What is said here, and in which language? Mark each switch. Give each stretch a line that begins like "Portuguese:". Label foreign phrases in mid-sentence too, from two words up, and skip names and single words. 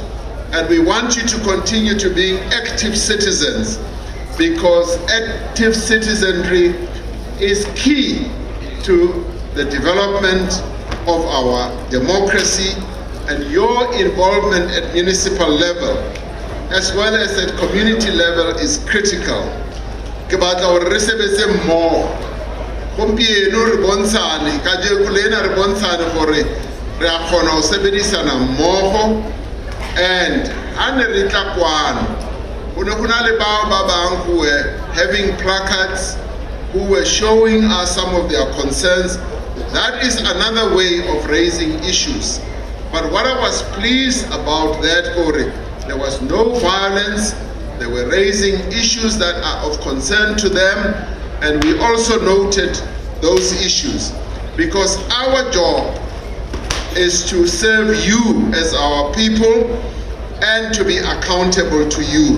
English: And we want you to continue to be active citizens, because active citizenry is key to the development of our democracy, and your involvement at municipal level as well as at community level is critical.
Southern Sotho: Ke batla hore re sebetse mmoho. Gompieno re bontshane ka jeko lena re bontshane gore re a kgona ho sebedisana mmoho, and ha ne re tla kwano ho ne ho na le bao ba bang
English: who were having placards, who were showing us some of their concerns. That is another way of raising issues. But what I was pleased about that, Ori, there was no violence. They were raising issues that are of concern to them, and we also noted those issues, because our job is to serve you as our people and to be accountable to you.